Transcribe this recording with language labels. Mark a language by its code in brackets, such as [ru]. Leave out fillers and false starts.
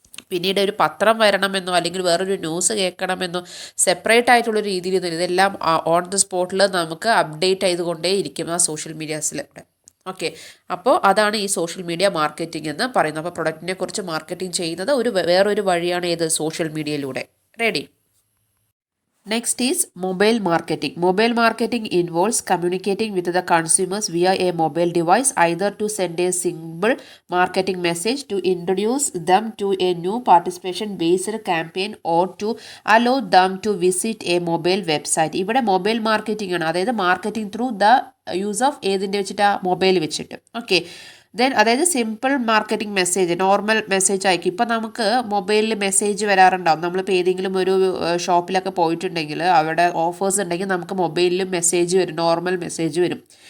[ml] പിന്നീട് ഒരു പത്രം വരണമെന്നോ അല്ലെങ്കിൽ വേറൊരു ന്യൂസ് കേൾക്കണമെന്നോ സെപ്പറേറ്റ് ആയിട്ടുള്ള രീതിയിൽ ഇതെല്ലാം ഓൺ ദ സ്പോട്ടിൽ നമുക്ക് അപ്ഡേറ്റ് ചെയ്തുകൊണ്ടേ ഇരിക്കും ആ സോഷ്യൽ മീഡിയാസിലൂടെ. ഓക്കെ, അപ്പോൾ അതാണ് ഈ സോഷ്യൽ മീഡിയ മാർക്കറ്റിംഗ് എന്ന് പറയുന്നത്. അപ്പോൾ പ്രൊഡക്റ്റിനെ കുറിച്ച് മാർക്കറ്റിംഗ് ചെയ്യുന്നത് വേറൊരു വഴിയാണ് ഏത്, സോഷ്യൽ മീഡിയയിലൂടെ. Ready? [en] Next is mobile marketing. Mobile marketing involves communicating with the consumers via a mobile device, either to send a simple marketing message, to introduce them to a new participation-based campaign, or to allow them to visit a mobile website. [ml] ഇവിടെ mobile marketing ആണ്, അതായത് [en] marketing through the use of [ml] ഏതിൻ്റെ വെച്ചിട്ട്, mobile വെച്ചിട്ട്. Okay, അതായത് simple marketing message, normal message അയക്കും. ഇപ്പം നമുക്ക് മൊബൈലിൽ മെസ്സേജ് വരാറുണ്ടാവും. നമ്മളിപ്പോൾ ഏതെങ്കിലും ഒരു ഷോപ്പിലൊക്കെ പോയിട്ടുണ്ടെങ്കിൽ അവിടെ ഓഫേഴ്സ് ഉണ്ടെങ്കിൽ നമുക്ക് മൊബൈലിലും മെസ്സേജ് വരും, നോർമൽ മെസ്സേജ് വരും.